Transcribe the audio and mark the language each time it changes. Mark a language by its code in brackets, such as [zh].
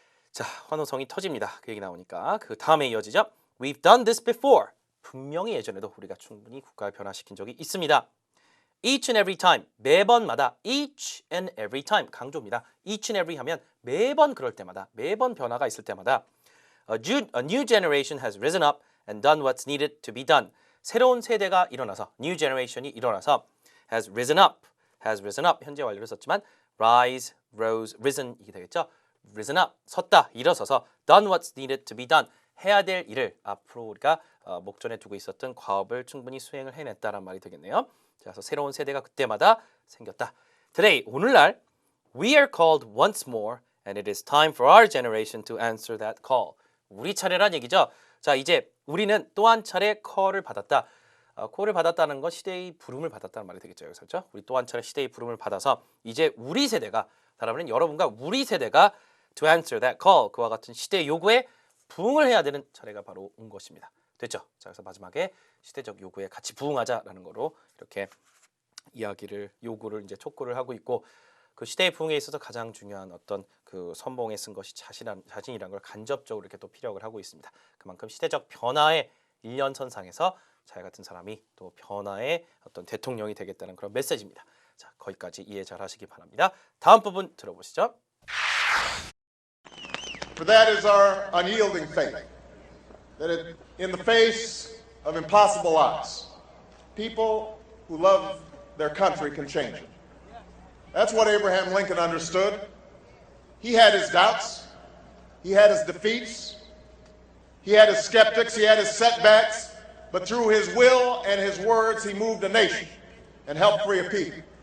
[ko] 자, 환호성이 터집니다. 그 얘기 나오니까 그 다음에 이어지죠. [en] We've done this before. [ko] 분명히 예전에도 우리가 충분히 국가를 변화시킨 적이 있습니다. [en] Each and every time. [ko] 매번마다. [en] Each and every time. [ko] 강조입니다. [en] Each and every [ko] 하면 매번 그럴 때마다. 매번 변화가 있을 때마다. [en] A new generation has risen up and done what's needed to be done. [ko] 새로운 세대가 일어나서 new generation이 일어나서 [en] has risen up. [ko] 현재 완료를 썼지만 [en] rise, rose, risen [ko] 이게 되겠죠. [en] risen up, [ko] 섰다, 일어서서 [en] done what's needed to be done. [ko] 해야 될 일을 앞으로 우리가 목전에 두고 있었던 과업을 충분히 수행을 해냈다란 말이 되겠네요. 그래서 새로운 세대가 그때마다 생겼다. [en] Today, 오늘날 we are called once more and it is time for our generation to answer that call. [ko] 우리 차례란 얘기죠. 자, 이제 우리는 또 한 차례 call을 받았다. 콜을 받았다는 건 시대의 부름을 받았다는 말이 되겠죠. 여기서 그렇죠? 우리 또 한 차례 시대의 부름을 받아서 이제 우리 세대가 다름은 여러분과 우리 세대가 [en] to answer that call [ko] 그와 같은 시대의 요구에 부응을 해야 되는 차례가 바로 온 것입니다. 됐죠? 자, 그래서 마지막에 시대적 요구에 같이 부응하자라는 거로 이렇게 이야기를 요구를 이제 촉구를 하고 있고 그 시대의 부흥에 있어서 가장 중요한 어떤 그 선봉에 쓴 것이 자신이란 걸 간접적으로 이렇게 또 피력을 하고 있습니다. 그만큼 시대적 변화의 일연선상에서 자기 같은 사람이 또 변화의 어떤 대통령이 되겠다는 그런 메시지입니다. 자, 거기까지 이해 잘 하시기 바랍니다. 다음 부분 들어보시죠. [en] For that is our unyielding faith, that in the face of impossible odds, people who love their country can change it. That's what Abraham Lincoln understood. He had his doubts, he had his defeats, he had his skeptics, he had his setbacks, but through his will and his words, he moved a nation and helped free a people.